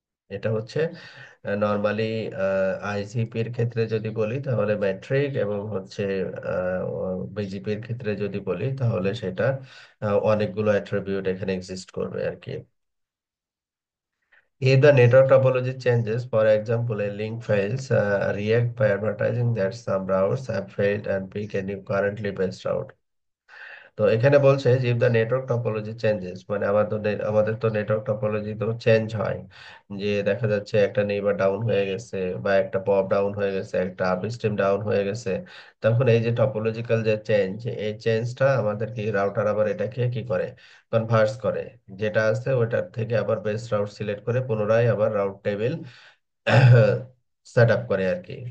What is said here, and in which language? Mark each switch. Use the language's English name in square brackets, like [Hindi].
[Bangla] এটা হচ্ছে নর্মালি আইজিপির ক্ষেত্রে যদি বলি তাহলে ম্যাট্রিক, এবং হচ্ছে বিজিপির ক্ষেত্রে যদি বলি তাহলে সেটা অনেকগুলো অ্যাট্রিবিউট এখানে এক্সিস্ট করবে আর কি। [English] If the network topology changes, for example, a link fails, react by advertising that some routes have failed and pick a new currently best route. [Bangla] তো এখানে বলছে যে [English] if the network topology changes, [Bangla] মানে আমাদের তো network topology তো change হয়, যে দেখা যাচ্ছে একটা নেইবার ডাউন হয়ে গেছে, বা একটা পপ ডাউন হয়ে গেছে, একটা আপস্ট্রিম ডাউন হয়ে গেছে। তখন এই যে টপোলজিক্যাল যে চেঞ্জ, এই চেঞ্জটা আমাদের কি রাউটার আবার এটাকে কি করে, কনভার্স করে, যেটা আছে ওটার থেকে আবার বেস্ট রাউট সিলেক্ট করে পুনরায় আবার রাউট টেবিল সেট আপ করে আর কি।